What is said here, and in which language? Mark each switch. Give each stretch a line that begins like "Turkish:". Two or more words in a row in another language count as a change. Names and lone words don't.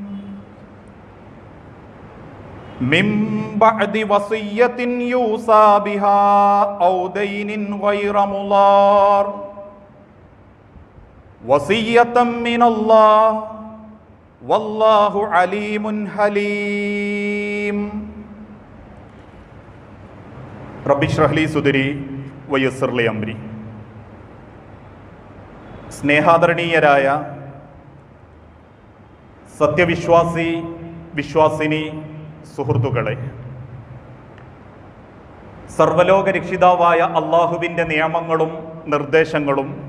Arabic: من بعد وصية يوصى بها أو دين غير مضار وصية من الله والله عليم حليم. رب اشرح لي صدري ويسر لي أمري.
Malayalam: സ്നേഹാദരണീയരായ സത്യവിശ്വാസി വിശ്വാസിനി സുഹൃത്തുക്കളെ, സർവലോക രക്ഷിതാവായ അള്ളാഹുവിൻ്റെ നിയമങ്ങളും നിർദ്ദേശങ്ങളും